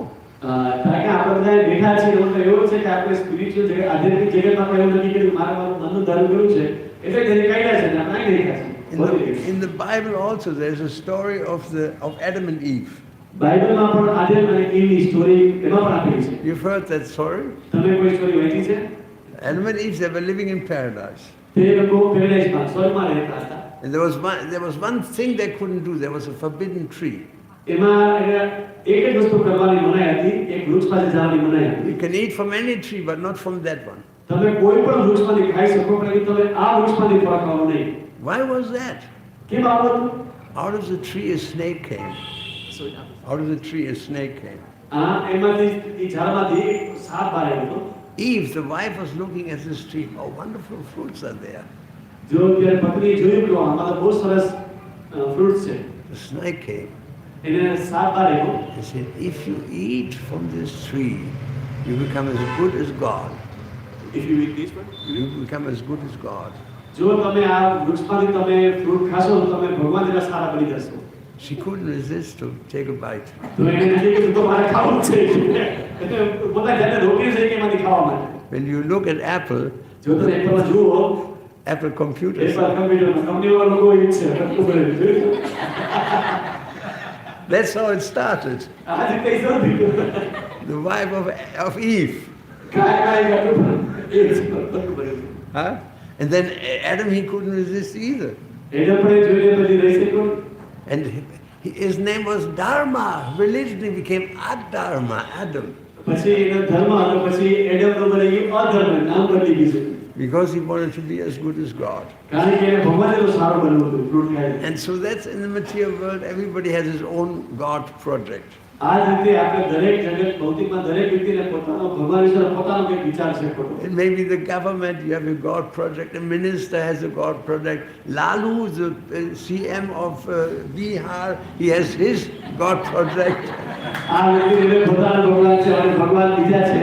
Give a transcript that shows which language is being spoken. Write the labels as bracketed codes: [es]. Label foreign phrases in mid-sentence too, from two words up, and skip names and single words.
[gu] કારણ કે આપણે બધા બેઠા છીએ એવું તો એવું છે કે આપણે સ્પિરિચ્યુઅલ જગત આધ્યાત્મિક જગતમાં આપણે એવું નથી કર્યું મારું મનનું ધારું કર્યું છે એટલે તેને કાઢ્યા છે ને આપણે આવી રહ્યા છીએ. [en] In the Bible also there's a story of Adam and Eve. [gu] બાઇબલમાં પણ આદમ અને ઈવની સ્ટોરી એમાં પણ આપેલી છે. [en] You've heard that story? [gu] તમે કોઈ સ્ટોરી વાંચી છે? [en] Adam and Eve, they were living in paradise. [gu] તે લોકો પેરેડાઇઝમાં સ્વર્ગમાં રહેતા હતા. [en] And there was one thing they couldn't do. There was a forbidden tree. [gu] એમાં એક જ વસ્તુ કરવાની મનાઈ હતી, એક વૃક્ષ પાસે જવાની મનાઈ હતી. [en] You can eat from any tree, but not from that one. [gu] તમે કોઈ પણ વૃક્ષમાંથી ખાઈ શકો પણ તમે આ વૃક્ષમાંથી ફળ ખાવાનું નહીં. [en] Why was that? [gu] કેમ આવું હતું? [en] Out of the tree a snake came. Out of the tree a snake came. [gu] એમાંથી એ ઝાડમાંથી સાપ બહાર આવ્યો. [en] Eve, the wife, was looking at this tree. How wonderful fruits are there. [gu] જો ત્યારે પત્ની જોયું કે આમાં તો બહુ સરસ ફ્રૂટ્સ છે. [en] The snake came. [gu] એને સાપ બહાર આવ્યો. [en] He said, if you eat from this tree, you become as good as God. If you eat this one, You become as good as God. [gu] જો તમે આ વૃક્ષમાંથી તમે ફ્રૂટ ખાશો તો તમે ભગવાન જેટલા સારા બની જશો. [en] She couldn't resist to take a bite. [gu] તો એને નથી કીધું તો મારે ખાવું જ છે. એટલે પોતાની જાતને રોકી છે કે એમાંથી ખાવા માટે. [en] When you look at Apple, [gu] જો તમે એપલમાં જુઓ [en] Apple computers, [gu] એપલ કમ્પ્યુટરમાં કંપનીવાળા લોકો એ જ છે. [en] that's how it started. [gu] આ જ રીતે શરૂ થયું. [en] The wife of Eve. [gu] કાંઈ કાંઈ Huh? [en] And then Adam, he couldn't resist either. [gu] એને પણ એ જોઈને પછી રહી શક્યો. [en] And his name was Dharma. Religion became Adharma, Adam. [gu] પછી એનો ધર્મ હતો પછી એડમનો બની ગયો અધર્મ નામ બદલી ગયું. [en] Because he wanted to be as good as God. [gu] કારણ કે એને ભગવાન જેટલો સારો બનવું હતું ફ્રૂટ ખાઈને. [en] And so that's in the material world, everybody has his own God project. [gu] આ જ રીતે આપણે દરેક જગત ભૌતિકમાં દરેક વ્યક્તિને પોતાનો ભગવાન વિશે પોતાનો કંઈક વિચાર છે ખોટો. [en] It may be the government, you have a God project, a minister has a God project. Lalu, the CM of Bihar, he has his God project. [gu] આ વ્યક્તિને પોતાનો ભગવાન છે અને ભગવાન બીજા છે.